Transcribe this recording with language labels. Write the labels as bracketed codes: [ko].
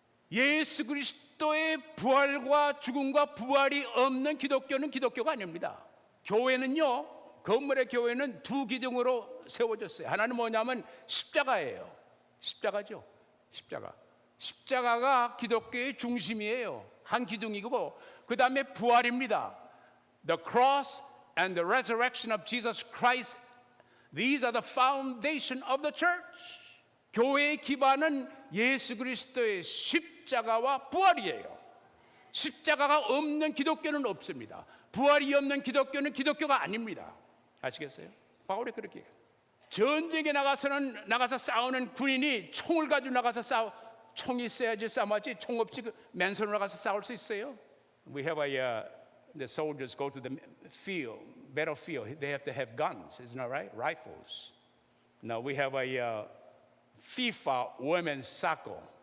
[ko] 예수 그리스도의 부활과 죽음과 부활이 없는 기독교는 기독교가 아닙니다. 교회는요, 건물의 교회는 두 기둥으로 세워졌어요. 하나는 뭐냐면 십자가예요. 십자가죠. 십자가. 십자가가 기독교의 중심이에요. 한 기둥이고 그 다음에 부활입니다. [en] The cross and the resurrection of Jesus Christ, these are the foundation of the church. [ko] 교회의 기반은 예수 그리스도의 십자가와 부활이에요. 십자가가 없는 기독교는 없습니다. 부활이 없는 기독교는 기독교가 아닙니다. 아시겠어요? 바울이 그렇게 얘기해요. 전쟁에 나가서 싸우는 군인이 총을 가지고 나가서 총이 있어야지 싸움하지 총 없이 맨손으로 가서 싸울 수 있어요? [en] We have the soldiers go to the battlefield. They have to have guns, isn't that right? Rifles. Now we have a FIFA women's soccer.